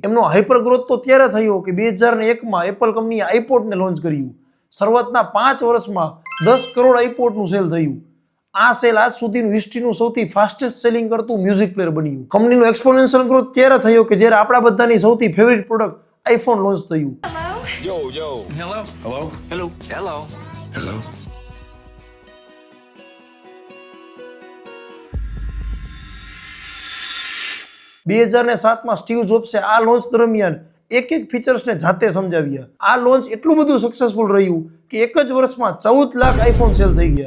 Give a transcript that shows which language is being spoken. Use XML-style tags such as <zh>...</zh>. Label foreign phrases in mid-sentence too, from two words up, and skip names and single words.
<gu>એમનો હાઇપર ગ્રોથ તો ત્યારે થયો કે 2001માં એપલ કંપનીએ આઈપોડને લોન્ચ કર્યું. શરૂઆતના 5 વર્ષમાં 10 કરોડ આઈપોડનું સેલ થયું. આ સેલ આજ સુધીનું હિસ્ટ્રીનું સૌથી ફાસ્ટેસ્ટ સેલિંગ કરતું મ્યુઝિક પ્લેયર બન્યું. કંપનીનો એક્સપોનેન્શિયલ ગ્રોથ ત્યારે થયો કે જ્યારે આપણા બધાની સૌથી ફેવરિટ પ્રોડક્ટ આઈફોન લોન્ચ થયું.</gu> <en>Yo. Hello. Hello. Hello. Hello. Hello.</en> <gu>2007માં સ્ટીવ જોબ્સે આ લોન્ચ દરમિયાન એક ફીચર્સને જાતે સમજાવ્યા. આ લોન્ચ એટલું બધું સક્સેસફુલ રહ્યું કે એક જ વર્ષમાં 14 લાખ આઈફોન સેલ થઈ ગયા.</gu>